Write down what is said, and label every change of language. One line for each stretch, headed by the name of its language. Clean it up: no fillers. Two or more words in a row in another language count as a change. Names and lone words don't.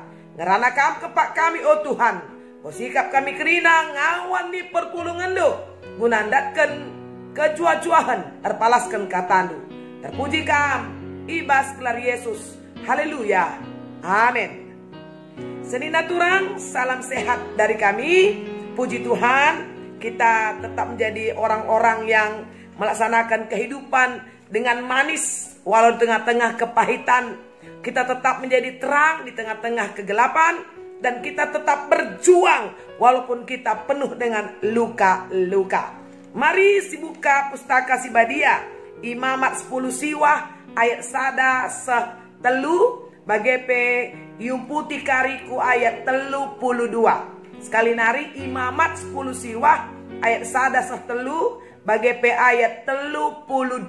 Batak Karo: Ngerana kam kepak kami oh Tuhan, oh sikap kami kerina ngawan di perpulungan do, guna ndatkan kecuah-cuahan, terpalaskan katandu. Terpuji kam, ibas kelar Yesus, haleluya, amin.
Indonesian: Senina turang, salam sehat dari kami, puji Tuhan, kita tetap menjadi orang-orang yang melaksanakan kehidupan dengan manis walau di tengah-tengah kepahitan. Kita tetap menjadi terang di tengah-tengah kegelapan, dan kita tetap berjuang walaupun kita penuh dengan luka-luka.
Batak Karo: Mari sibuka pustaka si Badia Imamat 10 siwah ayat sada telu bagepe yumputi kariku ayat 32. Sekali nari Imamat 10 siwah ayat sada telu bagepe ayat 32.